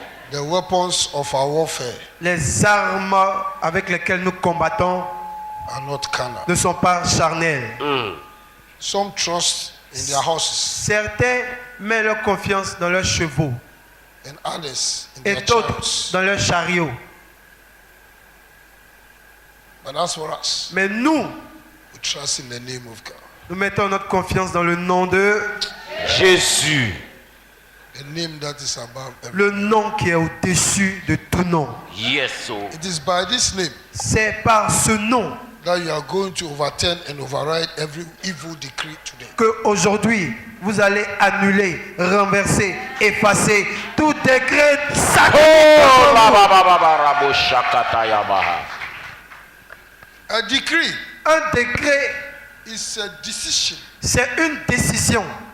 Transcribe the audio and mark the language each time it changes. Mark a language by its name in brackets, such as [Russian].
[English] The weapons of our warfare [French] Les armes avec lesquelles nous combattons [English] are not carnal. [French] ne sont pas charnelles. [English] Some trust in their horses [French] Certains mettent leur confiance dans leurs chevaux [English] and others in [French] et [English] their [French] d'autres [English] chariots. [French] dans leurs chariots. [English] But as for us, [French] Mais nous, [English] we trust in the name of God. [French] nous mettons notre confiance dans le nom de Jésus. [English] The name that is above every. [French] le nom qui est au-dessus de tout nom. [English] Yes, so. It is by this name [French] C'est par ce nom [English] that you are going to overturn and override every evil decree today. [French] que aujourd'hui vous allez annuler, renverser, effacer tout décret satanique. Oh, ba, ba, ba, ba, ba, rabo, shakata, yabaha. [English] A decree [French] Un décret, [English] is a decision, [French] c'est une décision,